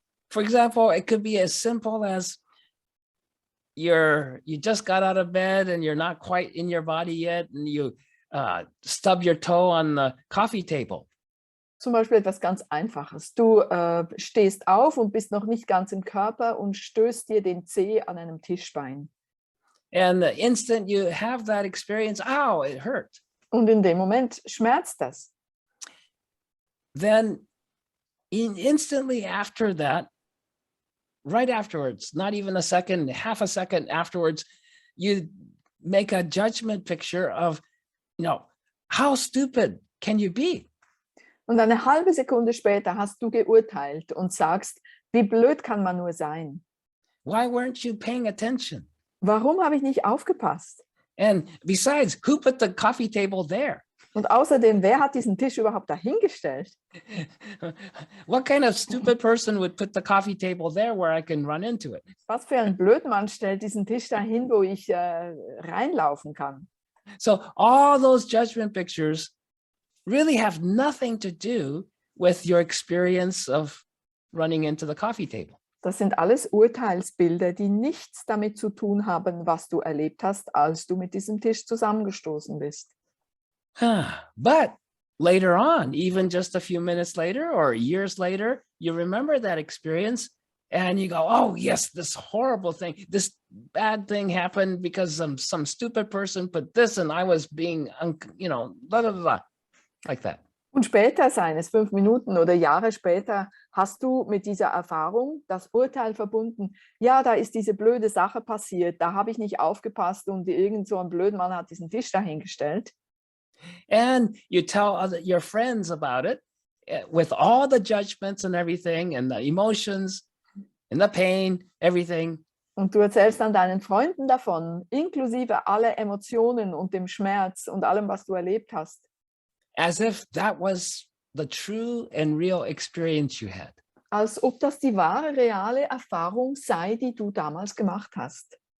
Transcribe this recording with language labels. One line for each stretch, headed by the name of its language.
English: For example, it could be as simple as you just got out of bed and you're not quite in your body yet, and you stub your toe on the coffee table.
German: Zum Beispiel etwas ganz Einfaches. Du stehst auf und bist noch nicht ganz im Körper und stößt dir den Zeh an einem Tischbein.
English: And the instant you have that experience, ow, it hurt.
German: Und in dem Moment schmerzt das.
English: Then instantly after that, right afterwards, not even a second, half a second afterwards, you make a judgment picture of, how stupid can you be?
German: Und eine halbe Sekunde später hast du geurteilt und sagst, wie blöd kann man nur sein?
English: Why weren't you paying attention?
German: Warum habe ich nicht aufgepasst?
English: And besides, who put the coffee table there?
German: Und außerdem, wer hat diesen Tisch überhaupt dahingestellt?
English: What kind of stupid person would put the coffee table there where I can run into it?
German: Was für ein Blödmann stellt diesen Tisch dahin, wo ich reinlaufen kann?
English: So all those judgment pictures really have nothing to do with your experience of running into the coffee table.
German: Das sind alles Urteilsbilder, die nichts damit zu tun haben, was du erlebt hast, als du mit diesem Tisch zusammengestoßen bist.
English: But later on, even just a few minutes later or years later, you remember that experience and you go, oh yes, this horrible thing, this bad thing happened because some stupid person put this and I was being, blah, blah, blah, like that.
German: Und später, seien es 5 Minuten oder Jahre später, hast du mit dieser Erfahrung das Urteil verbunden, ja, da ist diese blöde Sache passiert, da habe ich nicht aufgepasst und irgend so ein Blödmann hat diesen Tisch dahingestellt.
English: And you tell your friends about it with all the judgments and everything and the emotions and the pain, everything.
German: Und du erzählst dann deinen Freunden davon, inklusive aller Emotionen und dem Schmerz und allem, was du erlebt hast.
English: As if that was the true and real experience you had.
German: Als ob das die wahre, reale Erfahrung sei, die du damals gemacht hast.